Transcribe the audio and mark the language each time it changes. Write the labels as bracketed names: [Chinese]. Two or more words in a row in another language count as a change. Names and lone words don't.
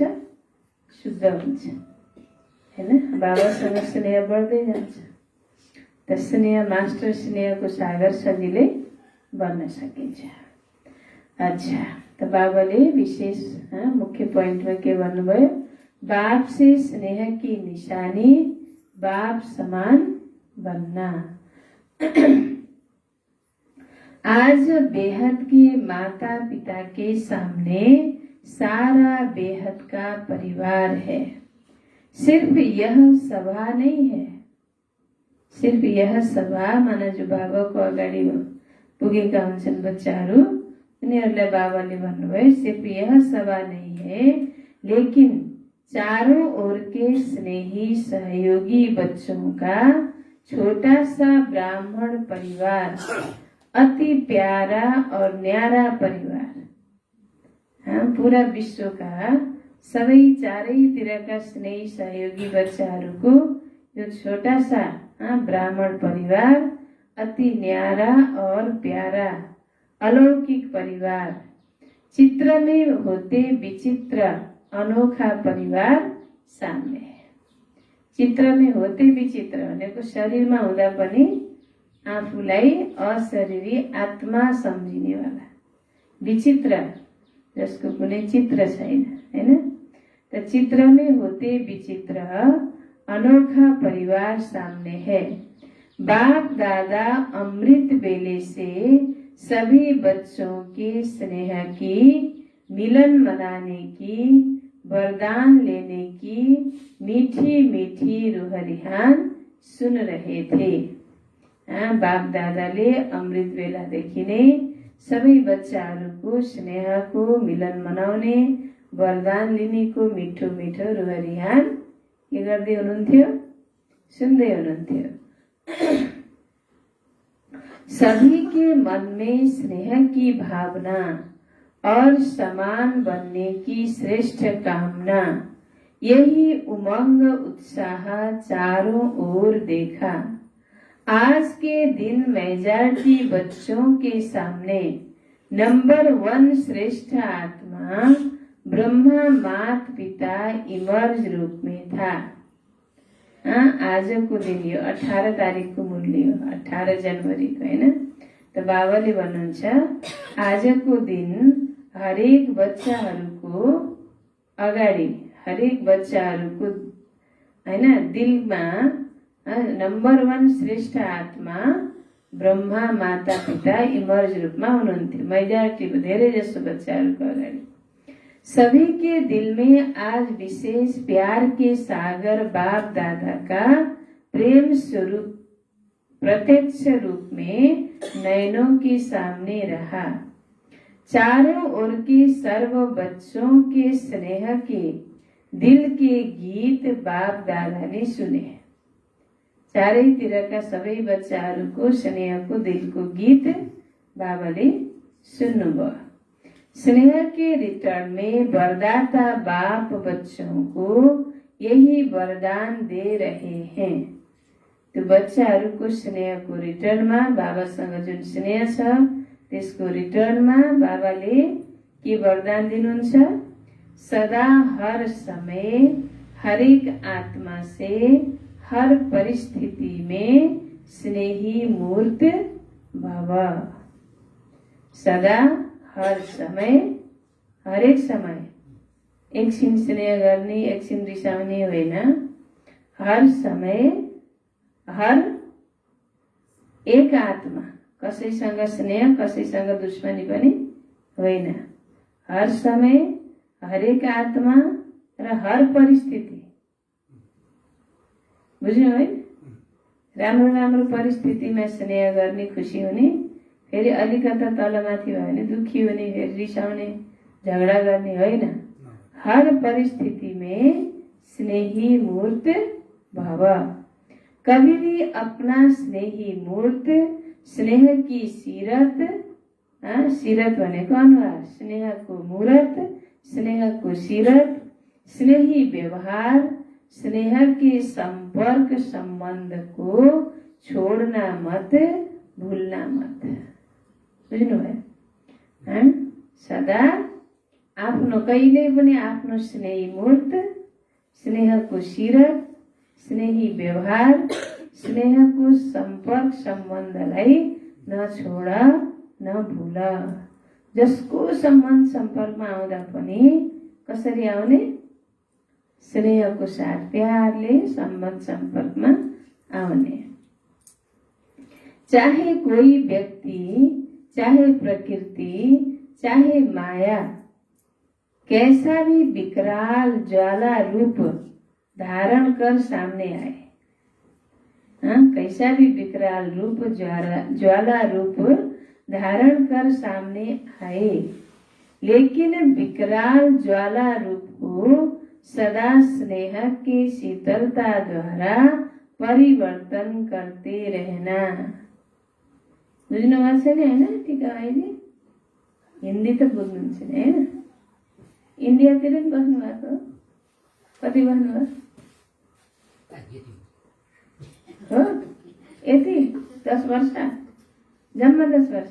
[Nepali] शुद्ध हुन्छ, होइन? बाबासँग स्नेह बढ्दै जान्छ। त स्नेह, मास्टर स्नेहको सागर सजिलै बन्न सकिन्छ। अच्छा, त बाबाले विशेष मुख्य पोइन्टमा के भन्नुभयो? [Hindi] बाप से स्नेह की निशानी बाप समान बनना। आज बेहद के माता पिता के सामने सारा बेहद का परिवार है। सिर्फ यह सभा नहीं है, सिर्फ यह सभा माना [Nepali] जो बाबाको अगाडि पुगेका हुन्छन् बच्चाहरू, उनीहरूलाई बाबाले भन्नुभयो [Hindi] सिर्फ यह सभा नहीं है, लेकिन चारों ओर के स्नेही सहयोगी बच्चों का छोटा सा ब्राह्मण परिवार, अति प्यारा और न्यारा परिवार। पूरा विश्व का [Nepali] सबै चारैतिरका स्नेही सहयोगी बच्चाहरूको यो [Hindi] छोटा सा ब्राह्मण परिवार, अति न्यारा और प्यारा अलौकिक परिवार, चित्र में होते विचित्र अनोखा परिवार सामने है। चित्र में होते विचित्र [Nepali] भनेको शरीरमा हुँदा पनि आफूलाई अशरीरी आत्मा सम्झिनेवाला, विचित्र, जसको कुनै चित्र छैन, हैन? [Hindi] त चित्र में होते विचित्र अनोखा परिवार सामने है। बाप दादा अमृत बेले से सभी बच्चों के स्नेह की, मिलन मनाने की, वरदान लेने की मीठी मीठी रुहरिहान सुन रहे थे। [Nepali] बाप दादाले अमृत बेलादेखि नै सबै बच्चाहरूको स्नेहको, मिलन मनाउने, वरदान लिनेको मिठो मिठो रुहरिहान के गर्दै हुनुहुन्थ्यो? सुन्दै हुनुहुन्थ्यो। [Hindi] सभी के मन में स्नेह की भावना और समान बनने की श्रेष्ठ कामना, यही उमंग उत्साह चारों ओर देखा। आज के दिन मेजॉरिटी बच्चों के सामने नंबर 1 श्रेष्ठ आत्मा ब्रह्मा मात पिता इमर्ज रूप में था। [Nepali] आजको दिन यो 18 तारिखको मूल्य हो, 18 जनवरीको, हैन? त बाबाले भन्नुहुन्छ आजको दिन हरेक बच्चाहरूको अगाडि, हरेक बच्चाहरूको, हैन, दिलमा नंबर 1 श्रेष्ठ आत्मा ब्रह्मा माता पिता इमर्ज रूपमा हुनुहुन्थ्यो। मेजॉरिटी, धेरै जसो बच्चाहरूको अगाडि। [Hindi] सभी के दिल में आज विशेष प्यार के सागर बाप दादा का प्रेम स्वरूप प्रत्यक्ष रूप में नयनों के सामने रहा। चारों ओर के सर्व बच्चों के स्नेह के दिल के गीत बाप दादा ने सुने। [Nepali] चारैतिरका सबै बच्चाहरूको स्नेहको दिलको गीत बाबाले सुन्नुभयो। [Hindi] स्नेह के रिटर्न में वरदाता बाप बच्चों को यही वरदान दे रहे हैं। [Nepali] त्यो बच्चाहरूको स्नेहको रिटर्नमा, बाबासँग जुन स्नेह छ त्यसको रिटर्नमा बाबाले के वरदान दिनुहुन्छ? [Hindi] सदा हर समय हरेक आत्मा से हर परिस्थिति में स्नेही मूर्त भव। सदा हर समय, [Nepali] हरेक समय एकछिन स्नेह गर्ने, एकछिन रिसाउने होइन। [Hindi] हर समय हर एक आत्मा, [Nepali] कसैसँग स्नेह, कसैसँग दुश्मनी पनि होइन। [Hindi] हर समय [Nepali] हरेक आत्मा र [Hindi] हर परिस्थिति, [Nepali] बुझ्नु है? राम्रो राम्रो परिस्थितिमा स्नेह गर्ने, खुसी हुने, फेरि अलिकता तलमाथि भयो भने दुखी हुने, फेरि रिसाउने, झगडा गर्ने होइन। [Hindi] हर परिस्थिति में स्नेही मूर्त भव। कभी भी अपना स्नेही मूर्त, स्नेह की सीरत, सीरत [Nepali] भनेको अनुहार, स्नेहको मूरत, स्नेहको सीरत, [Hindi] स्नेही व्यवहार, स्नेह के संपर्क संबंध को छोड़ना मत, भूलना मत। [Nepali] बुझ्नुभयो? सदा आफ्नो, कहिले पनि आफ्नो स्नेही मूर्त, स्नेहको सीरत, स्नेही व्यवहार, स्नेहको संपर्क सम्बन्धलाई नछोड, नभुल। जसको सम्बन्ध सम्पर्कमा आउँदा पनि कसरी आउने? स्नेहको साथ, प्यारले सम्बन्ध सम्पर्कमा आउने। [Hindi] चाहे कोई व्यक्ति, चाहे प्रकृति, चाहे माया कैसा भी विकराल ज्वाला रूप धारण कर सामने आए, कैसा भी विकराल रूप, ज्वाला रूप धारण कर सामने आए, लेकिन विकराल ज्वाला रूप को सदा स्नेह के शीतलता द्वारा परिवर्तन करते रहना। [Nepali] बुझ्नु भएको छ नि, होइन? टिका भाइजी हिन्दी त बुझ्नुहुन्छ नि, होइन? इन्डियातिर पनि बस्नु भएको? कति बस्नुभयो? हो, यति 10 वर्ष, जम्मा 10 वर्ष।